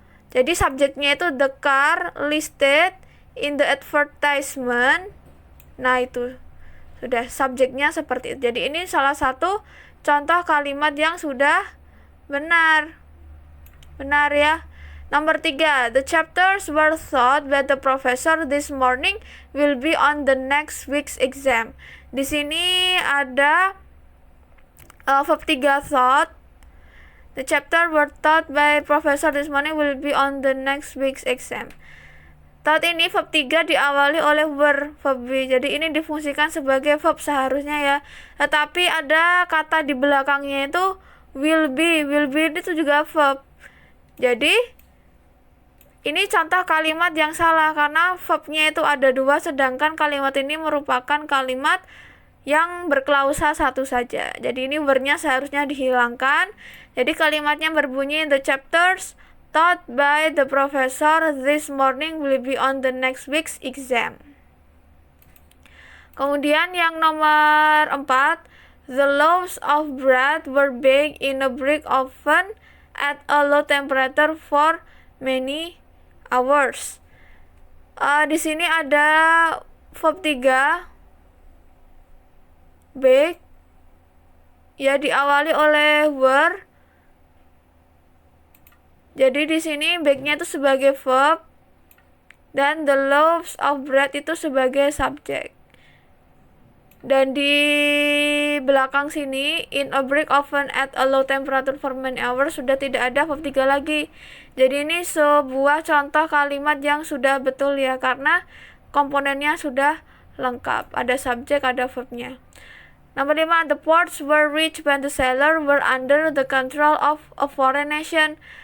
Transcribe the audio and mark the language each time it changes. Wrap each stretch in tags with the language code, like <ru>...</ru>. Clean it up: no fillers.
<id>Jadi subjeknya itu</id> <en>the car listed in the advertisement.</en> <id>Nah, itu sudah subjeknya seperti itu. Jadi ini salah satu contoh kalimat yang sudah benar ya. Nomor 3,</id> <en>the chapters were taught by the professor this morning will be on the next week's exam.</en> <id>Di sini ada verb 3 thought.</id> <en>The chapter were taught by professor this morning will be on the next week's exam.</en> <id>Taught ini verb 3 diawali oleh were, verb be. Jadi ini difungsikan sebagai verb seharusnya ya. Tetapi ada kata di belakangnya itu</id> <en>will be. Will be</en> <id>itu juga verb. Jadi ini contoh kalimat yang salah karena verbnya itu ada dua, sedangkan kalimat ini merupakan kalimat yang berklausa satu saja. Jadi ini were-nya seharusnya dihilangkan. Jadi kalimatnya berbunyi</id> <en>the chapters taught by the professor this morning will be on the next week's exam.</en> <id>Kemudian yang nomor 4,</id> <en>the loaves of bread were baked in a brick oven at a low temperature for many hours.</en> <id>Di sini ada verb 3 bake, ya diawali oleh were. Jadi di sini bake-nya itu sebagai verb dan</id> <en>the loaves of bread</en> <id>itu sebagai subjek. Dan di belakang sini</id> <en>in a brick oven at a low temperature for many hours</en> <id>sudah tidak ada verb 3 lagi. Jadi ini sebuah contoh kalimat yang sudah betul ya, karena komponennya sudah lengkap, ada subjek, ada verbnya. Nomor 5,</id> <en>the ports were reached when the sailor were under the control of a foreign nation.</en>